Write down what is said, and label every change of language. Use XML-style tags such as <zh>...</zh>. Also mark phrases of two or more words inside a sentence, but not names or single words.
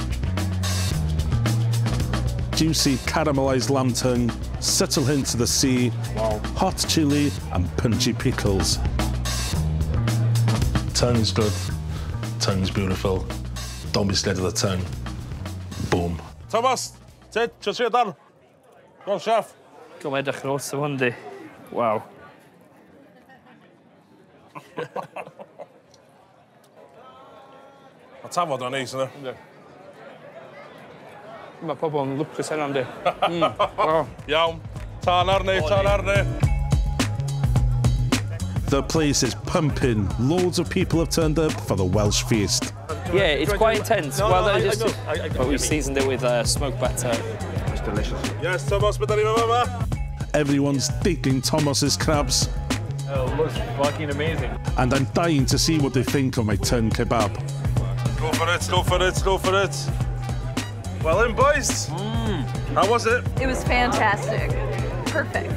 <en>Juicy caramelized lamb tongue, subtle hint of the sea, hot chili, and punchy pickles. Tongue's good. Tongue's beautiful. Don't be scared of the tongue. Boom. Tomos, sit, just sit down. Go on, chef.</en> <cy>Kom edrych ar ôl hwn di. Waw. Mae tafod o'n neis, yna. Mae pobl yn lwcus hynna, yndi. Wow. Iawn. Tân arni, tân arni.</cy> <en>The place is pumping. Loads of people have turned up for the Welsh feast. Yeah, it's quite intense. No, well, no, but we seasoned it with smoked batter. It's delicious. Yes,</en> <cy>Tomos, beth ni yma?</cy> <en>Everyone's digging Tomos's crabs, Oh, it looks fucking amazing. and I'm dying to see what they think of my tongue kebab. Go for it, go for it, go for it. Well in, boys. How was it? It was fantastic. Perfect.</en>